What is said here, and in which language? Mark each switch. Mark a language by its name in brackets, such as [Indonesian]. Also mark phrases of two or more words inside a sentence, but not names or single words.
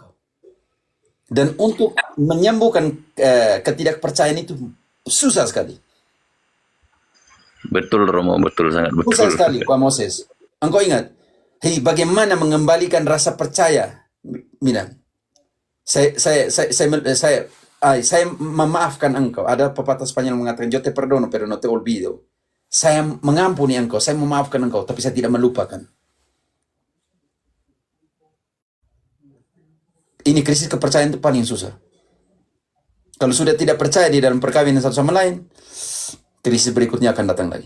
[Indonesian] Dan untuk menyembuhkan ketidakpercayaan itu susah sekali. Betul Romo, betul, sangat betul. Susah sekali Pak Moses. Engkau ingat, hei, bagaimana mengembalikan rasa percaya? Mina, saya memaafkan engkau. Ada pepatah Spanyol mengatakan, [Spanish] yo te perdono, pero no te olvido. [Indonesian] Saya mengampuni engkau, saya memaafkan engkau, tapi saya tidak melupakan. Ini krisis kepercayaan itu paling susah. Kalau sudah tidak percaya di dalam perkawinan satu sama lain, krisis berikutnya akan datang lagi.